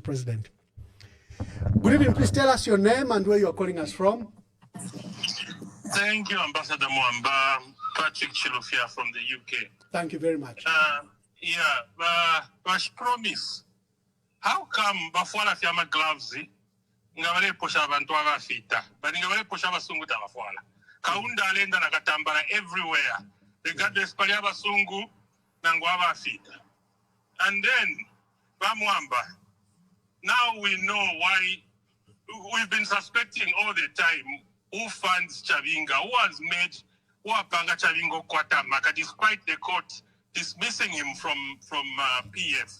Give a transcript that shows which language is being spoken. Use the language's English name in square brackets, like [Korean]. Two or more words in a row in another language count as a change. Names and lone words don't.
[English] President. Good evening. Please tell us your name and where you are calling us from. Thank you, Ambassador Mwamba. Patrick Chilufia from the UK. Thank you very much. Bash promise. How come [Bemba] bafwala fiama gloves ngabale posha abantu abafita but ngabale posha basungu tabafwala kaunda alenda na katambala [English] everywhere regardless [Bemba] pali abasungu nango abafita. [English] And then Bamwamba, now we know why we've been suspecting all the time who funds Chavinga, who has made Wapanga Chavingo Kwatamaka, despite the court dismissing him from PF.